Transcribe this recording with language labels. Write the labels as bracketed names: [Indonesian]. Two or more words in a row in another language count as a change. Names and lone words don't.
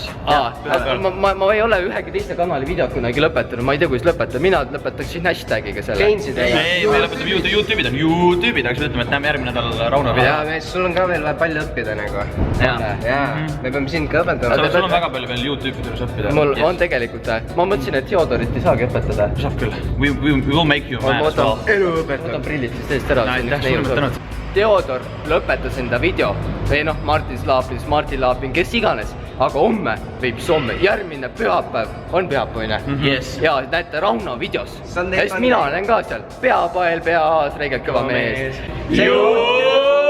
[Estonian] Ma ei ole ühegi teise kanali videot kunagi lõpetanud, ma ei tea, kuidas lõpetada, mina lõpetaksin hashtagiga selle. Ei, me lõpetame YouTube'id, aga siis ütleme, et näeme järgmine nädal Rauno video. Jaa, mees, sul on ka veel palju õppida nagu. Jaa, me peame sind ka õpetama. Sul on väga palju veel YouTube'i juures õppida. Mul on tegelikult, ma mõtlesin, et Theodorit ei saagi õpetada. Saab küll, [English] we will make you man as well. [Estonian] Võtan prillid siis teist ära. Theodor lõpetas enda video või noh, Martin Laapin, kes iganes, aga homme või mis homme, järgmine pühapäev on pühapäevine ja näete Rauno videos, sest mina olen ka seal, peapael, peaas, reegelt kõva mees.